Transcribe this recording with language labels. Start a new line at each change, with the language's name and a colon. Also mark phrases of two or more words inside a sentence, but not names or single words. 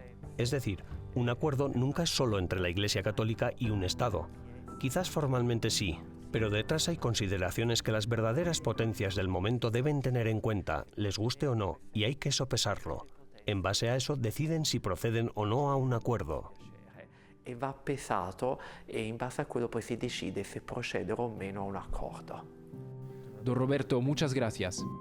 Spanish: Es decir, un acuerdo nunca es solo entre la Iglesia Católica y un Estado. Quizás formalmente sí, pero detrás hay consideraciones que las verdaderas potencias del momento deben tener en cuenta, les guste o no, y hay que sopesarlo. En base a eso deciden si proceden o no a un acuerdo.
Italian: E va pesato e in base a quello poi si decide se procedere o meno a un accordo.
Spanish: Don Roberto, muchas gracias.